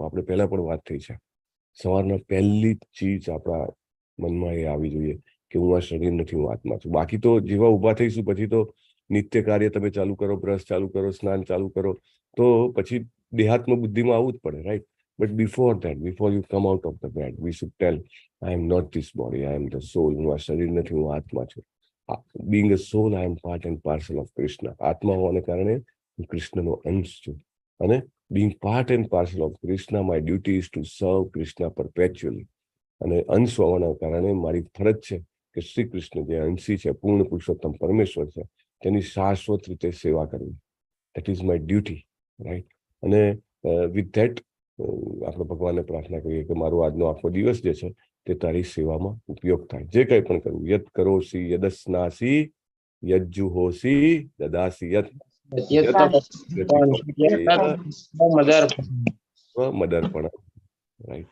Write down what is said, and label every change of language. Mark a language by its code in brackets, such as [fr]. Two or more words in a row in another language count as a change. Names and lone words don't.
[gu] આપણે પહેલા પણ વાત થઈ છે, સવારના પહેલી ચીજ આપણા મનમાં એ આવી જોઈએ કે હું આ શરીર નથી, હું આત્મા છું. બાકી તો જેવા ઊભા થઈશું પછી તો નિત્ય કાર્ય તમે ચાલુ કરો, બ્રશ ચાલુ કરો, સ્નાન ચાલુ કરો, તો પછી દેહાત્મ બુદ્ધિમાં આવવું જ પડે, રાઈટ? [en] But before that, before you come out of the bed, we should tell I am not this body, I am the soul. [gu] હું આ શરીર નથી, હું આત્મા છું. [en] Being a soul, I am part and parcel of Krishna. [gu] આત્મા હોવાને કારણે હું કૃષ્ણનો અંશ છું. [en] અને being part and parcel of Krishna, my duty is to serve Krishna perpetually. [gu] અને અંશ હોવાના કારણે મારી ફરજ છે કે શ્રી કૃષ્ણ જે અંશી છે, પૂર્ણ પુરુષોત્તમ પરમેશ્વર છે, તેની શાશ્વત રીતે સેવા કરવી. [en] That is my duty, right? [gu] અને [en] with that [gu] આપણે ભગવાનને પ્રાર્થના કરીએ કે મારો આજનો આખો દિવસ જે છે તે તારી સેવામાં ઉપયોગ થાય. જે કંઈ પણ કરવું, [sa] यत् करोषि यदश्नासि यज्जुहोषि ददासि यत् मदर्पण, [gu] રાઈટ?